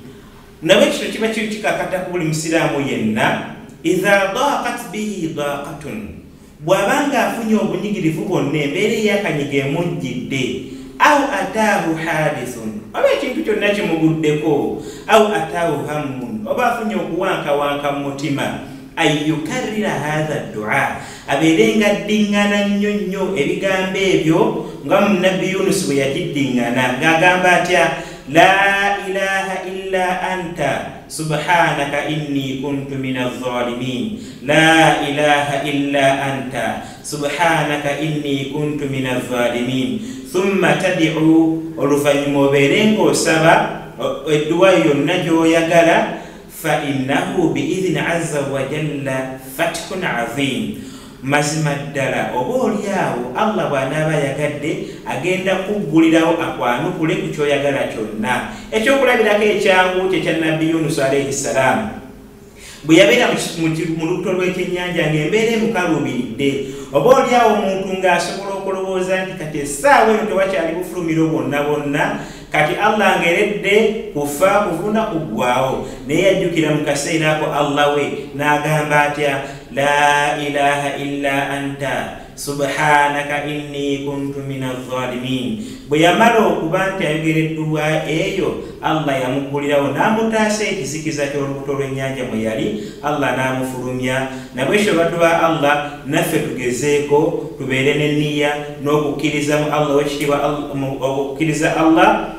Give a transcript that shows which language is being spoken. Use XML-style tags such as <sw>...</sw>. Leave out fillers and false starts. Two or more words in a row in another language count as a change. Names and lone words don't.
<lg>Nawe kino kiba kiri kikakata ku buli musiraamu yenna,</lg> <ar>إذا ضاقت به ضائقة,</ar> <lg>bw'abanga afunye obunyigirivu bwonna, embeera ey'akanyiga emujjidde,</lg> <ar>أو أتاه حادث,</ar> <lg>oba ekintu kyonna kimuguddeko,</lg> <ar>أو أتاه همّ,</ar> <lg>oba afunye okuwankawanka mu mutima,</lg> <ar>يكرر هذا الدعاء,</ar> <lg>abeere nga addiŋŋana nnyo nnyo ebigambo ebyo nga mu Nabbi Yunus bwe yakiddiŋŋana ng'agamba atya?</lg> <ar>لا إله إلا أنت سبحانك إني كنت من الظالمين. لا إله إلا أنت سبحانك إني كنت من الظالمين. ثم تدعو,</ar> <lg>oluvanyuma obeere ng'osaba edduwa yonna gy'oyagala,</lg> <ar>فإنه بإذن عز وجل فتح عظيم,</ar> <lg>mazima ddala oba olyawo Allah bw'anaaba yagadde agenda kuggulirawo akwanukule ku kyoyagala kyonna. Ekyokulabirako ekyangu kyekya Nabbi Yunus</lg> <ar>عليه السلام</ar> <lg>bwe yabeera mu lubuto lw'ekyennyanja ng'embeera emukaluubiridde, oba olyawo omuntu ng'asobola okulowooza nti kati essaawa eno tewakyali bufulumiro bwonna bwonna, kati Allah ngeredde kufa kuvuna kuggwawo, naye yajjukira mu kaseera ako Allah we n'agamba atya?</lg> <ar>لا إله إلا أنت سبحانك إني كنت من الظالمين.</ar> <lg>Bwe yamala okuba nti ayogera edduwa eyo, Allah yamuggulirawo n'amutaasa ekizikiza ky'olubuto lw'ennyanja mwe yali, Allah n'amufulumya. Nabwekyo badduwa Allah naffe tugezeeko tubeere n'enniya n'okukkiriza mu Allah wekitiibwa, okukkiriza Allah.</lg>